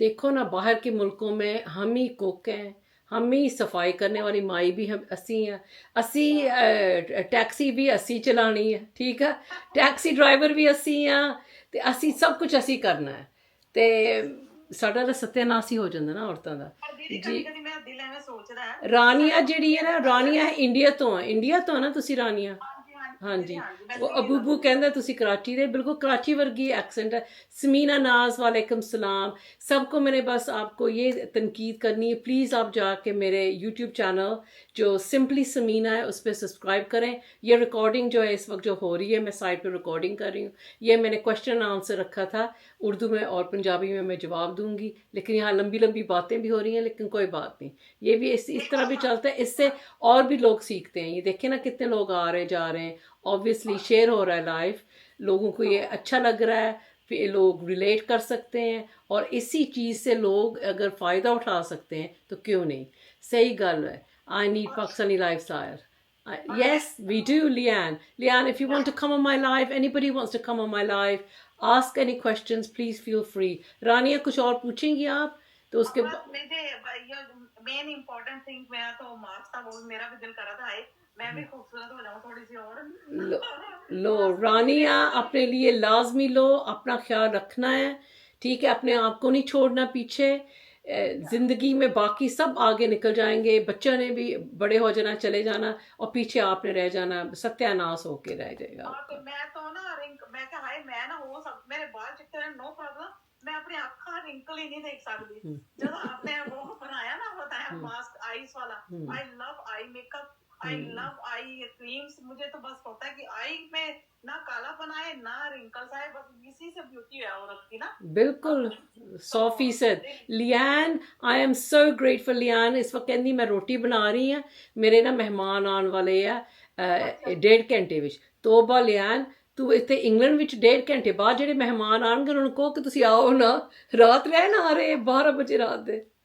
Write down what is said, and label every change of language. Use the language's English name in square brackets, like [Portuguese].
[Hindi] देखो ना, बाहर के मुल्कों में हम ही कुक हैं, हम ही सफाई करने वाली माई भी हम असी हैं, असी टैक्सी भी असी चलानी है, ठीक है, टैक्सी ड्राइवर भी असी हैं, [Punjabi] ਤੇ ਅਸੀਂ ਸਭ ਕੁਝ ਅਸੀਂ ਕਰਨਾ ਹੈ, ਤੇ ਸਾਡਾ ਤਾਂ ਸਤਿਆਨਾਸ਼ ਹੀ ਹੋ ਜਾਂਦਾ ਨਾ ਔਰਤਾਂ ਦਾ। ਪਰ ਦੀਦੀ ਕਦੀ ਕਦੀ ਮੇਰਾ ਦਿਲ ਐਵੇਂ ਸੋਚਦਾ ਹੈ, ਰਾਨੀਆ ਜਿਹੜੀ ਹੈ ਨਾ, ਰਾਨੀਆ ਇੰਡੀਆ ਤੋਂ ਹੈ, ਇੰਡੀਆ ਤੋਂ ਹੈ ਨਾ ਤੁਸੀਂ ਰਾਨੀਆ? ਹਾਂਜੀ ਹਾਂਜੀ, ਉਹ ਅਬੂਬੂ ਕਹਿੰਦਾ ਤੁਸੀਂ कराची ਦੇ, बिल्कुल कराची वर्गी एक्सेंट है। [Hindi] समीना नाज वालेकुम सलाम। सबको मैंने बस आपको ये तनकीद करनी है, प्लीज़ आप जाके मेरे यूट्यूब चैनल जो सिंपली समीना है उस पर सब्सक्राइब करें। ये रिकॉर्डिंग जो है इस वक्त जो हो रही है, मैं साइड पे रिकॉर्डिंग कर रही हूँ, ये मैंने क्वेश्चन आंसर रखा था उर्दू में और पंजाबी में, मैं जवाब दूंगी, लेकिन यहाँ लंबी लंबी बातें भी हो रही हैं, लेकिन कोई बात नहीं, ये भी इस तरह भी चलता है, इससे और भी लोग सीखते हैं। ये देखें ना कितने लोग आ रहे जा रहे हैं, ऑब्वियसली शेयर हो रहा है लाइव, लोगों को ये अच्छा लग रहा है, फिर लोग रिलेट कर सकते हैं, और इसी चीज़ से लोग अगर फ़ायदा उठा सकते हैं तो क्यों नहीं। सही गल है। [English] I need Pakistani life style. Yes, we do, Leanne. Leanne, if you want to come on my live, anybody wants to come on my live, ask any questions, please feel free. [Hindi] रानिया कुछ और पूछेंगी आप तो उसके [English] main important thing, [Hindi] मेरा तो marks था, वो मेरा भी दिल कर रहा था हाय मैं भी खूबसूरत हो जाऊं थोड़ी सी और। लो रानिया, अपने लिए लाजमी लो, अपना ख्याल रखना है, ठीक है, अपने आप को नहीं छोड़ना पीछे। जिंदगी में बाकी सब आगे निकल जाएंगे, बच्चों ने भी बड़े हो जाना, चले जाना, और पीछे आपने रह जाना, सत्यानाश होके रह जाएगा। तो मैं तो ना मैं क्या हाय मैं ना हो सब मेरे बाल चिट्टे हैं, नो प्रॉब्लम, मैं अपनी आँखा रिंकल ही नहीं देख सकती। जब आपने वो बनाया ना, बताया मास्क आईज वाला, [English] I love eye makeup, I love eye creams, [Hindi] मुझे तो बस होता है कि आई में ना कालापन आए ना रिंकल्स आए, बस इसी से ब्यूटी है औरत की ना। बिल्कुल 100%। Lian, [English] I am so grateful. [Hindi] Lian इस वक्त कहती मैं रोटी बना रही हैं, मेरे ना मेहमान आने वाले है 1.5 घंटे विच। तोबा लियान, तू इतने इंग्लैंड विच 1.5 घंटे बाद [Punjabi] ਜਿਹੜੇ ਮਹਿਮਾਨ ਆਣਗੇ ਉਹਨਾਂ ਨੂੰ ਕਹੋ ਕਿ ਤੁਸੀਂ ਆਓ ਨਾ, ਰਾਤ ਰਹਿਣ ਆ ਰਹੇ 12 ਵਜੇ ਰਾਤ ਦੇ।